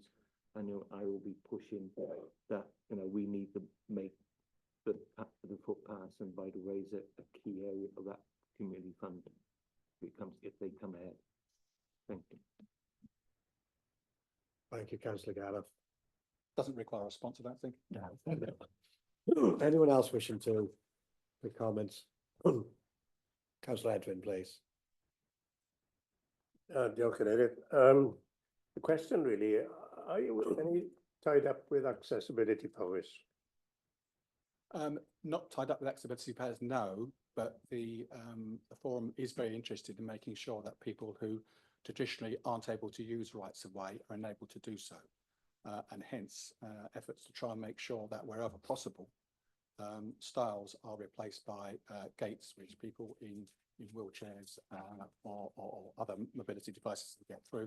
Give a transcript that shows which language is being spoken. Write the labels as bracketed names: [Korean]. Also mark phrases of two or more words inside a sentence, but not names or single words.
[English] I know I will be pushing that, we need to make the footpaths and vital ways a key area of that community fund if they come ahead. Thank you. Thank you, councillor Gareth. Doesn't require a response, I don't think. No. Anyone else wishing to make comments? Councillor Edwin, please. [Welsh] Diolch yn Eirydd. [English] The question really, are you any tied up with accessibility powers? Not tied up with accessibility powers, no, but the forum is very interested in making sure that people who traditionally aren't able to use rights of way are enabled to do so, and hence efforts to try and make sure that wherever possible, stiles are replaced by gates which people in wheelchairs or other mobility devices can get through.